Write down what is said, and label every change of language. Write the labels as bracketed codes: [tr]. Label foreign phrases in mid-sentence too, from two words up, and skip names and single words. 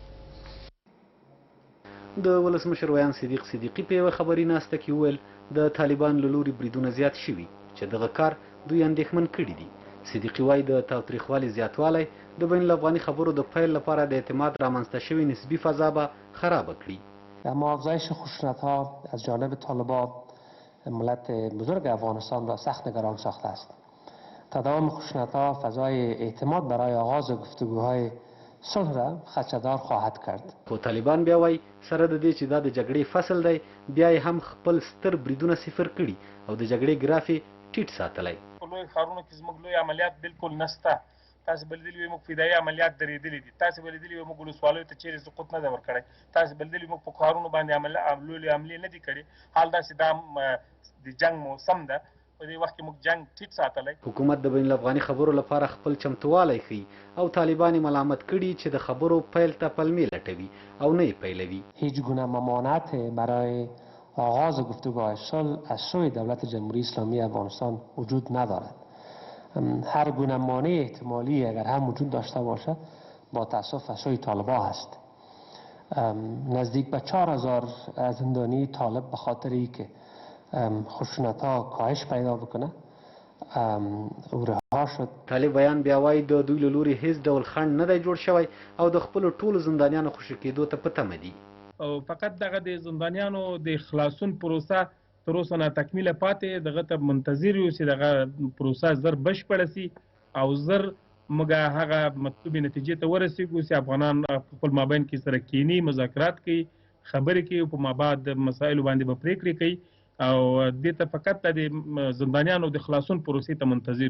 [ps] د ولسمشر ویان صدیق صدیقي په یوه خبري ناسته کې وویل د طالبان له لوري بریدونه زیات شوي چې دغه کار دوی اندېښمن کړي دي. صدیقي وایي د تاوتریخوالي زیاتوالی د بین الافغاني خبرو د پیل لپاره د اعتماد رامنځته شوې نسبی فضا به خرابه کړي. [fa] اما افزایش خشونت‌ها از جانب طالبان ملت بزرگ افغانستان را سخت نگران ساخته است. تداوم خشونت‌ها فضای اعتماد برای آغاز گفتگوهای صلح را خدشه‌دار خواهد کرد. [ps] خو طالبان بیا وایي سره د دې چې دا د جګړې فصل دی بیا یې هم خپل ستر بریدونه صفر کړي او د جګړې ګراف یې ټیټ ساتلی. په لوی ښارونو کې زموږ لوی عملیات بالکل نشته. تاسو به لیدلي وي موږ فدایي عملیات درېدلي دي. تاسو به لیدلي وي موږ ولسوالیو ته چیرې سقوط نه دی ورکړی. تاسو به لیدلي موږ په ښارونو باندې لویې حملې نه دي کړي. حال داسې دا د جنګ موسم ده. په دې وخت کې موږ جنګ ټیټ ساتلی. حکومت د بین الافغاني خبرو لپاره خپل چمتووالی ښیي او طالبان یې ملامت کړي چې د خبرو پیل ته پلمې لټوي او نه یې پیلوي. [fa] هیچ گونه ممانعت برای آغاز گفتگوهای صلح از سوی دولت جمهوری اسلامی افغانستان وجود ندارد. هر گونه مانع احتمالی اگر هم وجود داشته باشد با تأسف از سوی طالبان است. نزدیک به 4,000 زندانی طالب به خاطری که خشونت‌ها کاهش پیدا بکنه او رها شد. [ps] طالب بیان بیا وایي د دوی له لوري هیڅ ډول خنډ نه دی جوړ شوی او د خپلو ټولو زندانیانو خوشي کېدو ته په تمه دي. او فقط دغه د زندانیانو د خلاصون پروسه تر اوسه ناتکمیله پاتې دغه ته منتظر یو چې دغه پروسه زر بشپړه سي او زر موږ هغه مطلوبې نتیجې ته ورسېږو چې افغانان خپل مابین کې سره کینی مذاکرات کوي خبرې کوي او په مابعد مسایلو باندې به پرېکړې کوي او دې ته فقط د زندانیانو د خلاصون پروسې ته منتظر یو.